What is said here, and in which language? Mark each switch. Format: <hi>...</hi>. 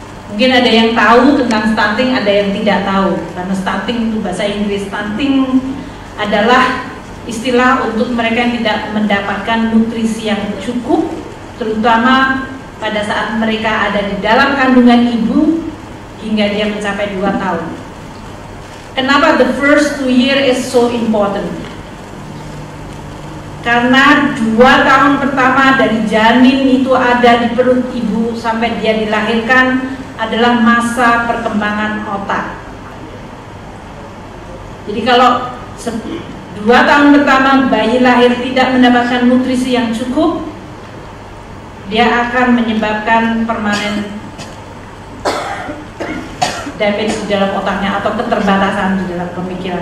<id>Mungkin ada yang tahu tentang stunting, ada yang tidak tahu. Karena stunting itu bahasa Inggris, stunting adalah istilah untuk mereka yang tidak mendapatkan nutrisi yang cukup, terutama pada saat mereka ada di dalam kandungan ibu hingga dia mencapai 2 tahun. Kenapa</id> <en>the first 2 years is so important?</en> <id>Karena 2 tahun pertama dari janin itu ada di perut ibu sampai dia dilahirkan adalah masa perkembangan otak. Jadi kalau 2 tahun pertama bayi lahir tidak mendapatkan nutrisi yang cukup, dia akan menyebabkan permanen damage di dalam otaknya atau keterbatasan di dalam pemikiran.</id>